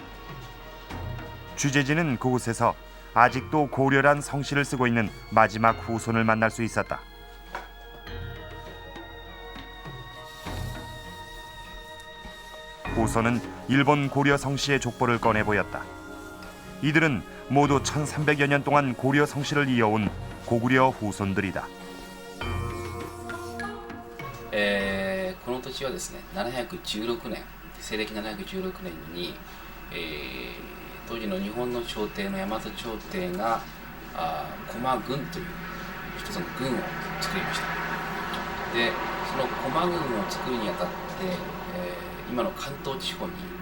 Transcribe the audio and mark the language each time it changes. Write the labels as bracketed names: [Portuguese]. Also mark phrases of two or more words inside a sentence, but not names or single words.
[Korean] 취재진은 그곳에서 아직도 고려란 성씨를 쓰고 있는 마지막 후손을 만날 수 있었다. 후손은 일본 고려 성씨의 족보를 꺼내 보였다. 이들은 모두 1300여 년 동안 고려 성씨를 이어온 고구려 후손들이다. [Japanese] この土地はですね、716年、西暦716年に、当時の日本の朝廷の大和朝廷が駒軍という一つの軍を作りました。で、その駒軍を作るにあたって、 今の関東地方に、